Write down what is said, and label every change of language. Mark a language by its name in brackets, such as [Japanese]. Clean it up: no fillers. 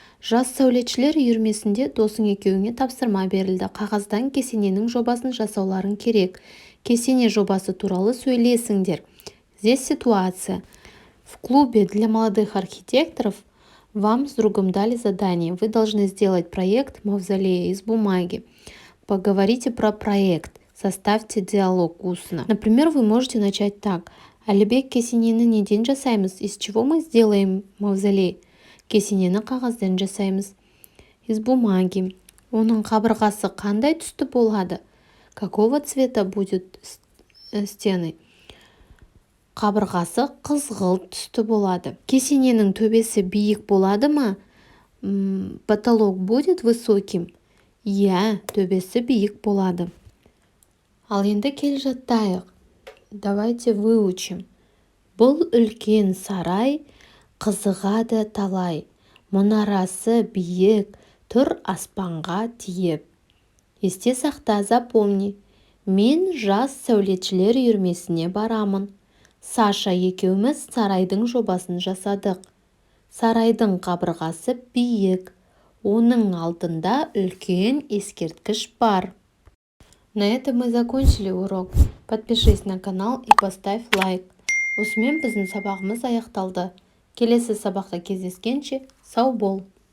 [Kazakh] Жас сәулетшілер үйірмесінде досың екеуіңе тапсырма берілді. Қағаздан кесененің жобасын жасауларың керек. Кесене жобасы туралы сөйлесіңдер. [Russian] Здесь ситуация. В клубе для молодых архитекторов вам с другом дали задание. Вы должны сделать проект мавзолея из бумаги. Поговорите про проект. Составьте диалог устно. Например, вы можете начать так. [Kazakh] Әлібек, кесенені неден жасаймыз? [Russian] Из чего мы сделаем мавзолей? [Kazakh] Кесенені қағаздан жасаймыз. [Russian] Из бумаги. [Kazakh] Оның қабырғасы қандай түсті болады? [Russian] Какого цвета будет стены? [Kazakh] Қабырғасы қызғылт түсті болады. Кесененің төбесі биік болады ма? [Russian] Потолок будет высоким? [Kazakh] Иә, төбесі биік болады. Ал енді келе жаттайық. [Russian] Давайте выучим. [Kazakh] Бұл үлкен сарай қызығады талай. Мұнарасы биік, тұр аспанға тиіп. Есте сақта, запомни. Мен жас сәулетшілер үйірмесіне барамын. Саша екеуміз сарайдың жобасын жасадық. Сарайдың қабырғасы биік. Оның алдында үлкен ескерткіш бар. На этом мы закончили урок. Подпишись на канал и поставь лайк. Осымен біздің сабағымыз аяқталды. Келесі сабақта кездескенше сау бол.